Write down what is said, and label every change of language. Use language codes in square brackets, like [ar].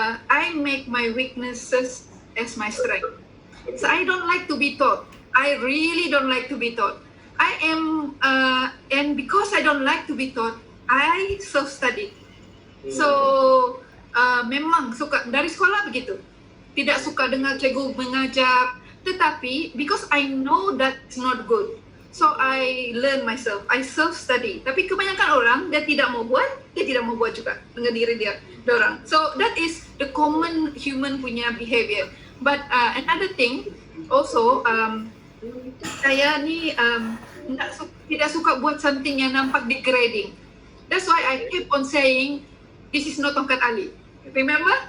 [en] I make my weaknesses as my strength. So I don't like to be taught. I really don't like to be taught. I am, and because I don't like to be taught, I self-study. [ms] So, memang suka, dari sekolah begitu. Tidak suka dengar cikgu mengajar, tetapi [en] because I know that's not good. [ms] So, [en] I learn myself. I self-study. [ms] Tapi kebanyakan orang, dia tidak mau buat juga dengan diri dia, orang. [en] So, that is the common human [ms] punya [en] behavior. But another thing, also, [ms] saya ni tidak suka buat something yang nampak degrading. [en] That's why I keep on saying, this is not tongkat ali. Remember?